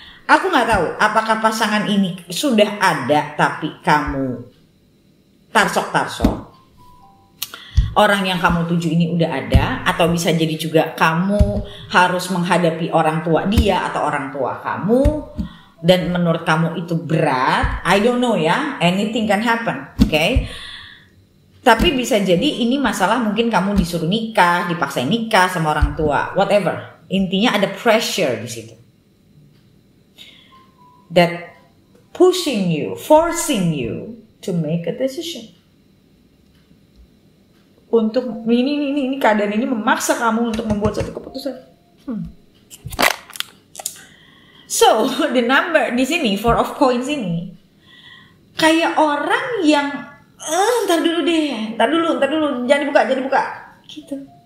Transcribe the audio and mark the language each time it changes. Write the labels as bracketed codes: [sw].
[id] Aku nggak tahu apakah pasangan ini sudah ada tapi kamu tarsok-tarsok. Orang yang kamu tuju ini udah ada, atau bisa jadi juga kamu harus menghadapi orang tua dia atau orang tua kamu dan menurut kamu itu berat. [en] I don't know ya, anything can happen, okay? [id] Tapi bisa jadi ini masalah mungkin kamu disuruh nikah, dipaksain nikah sama orang tua, whatever. Intinya ada pressure di situ. [en] That pushing you, forcing you to make a decision. [id] Untuk ini keadaan ini memaksa kamu untuk membuat satu keputusan. So, the number di sini, Four of Coins ini kayak orang yang ntar dulu, jangan dibuka gitu.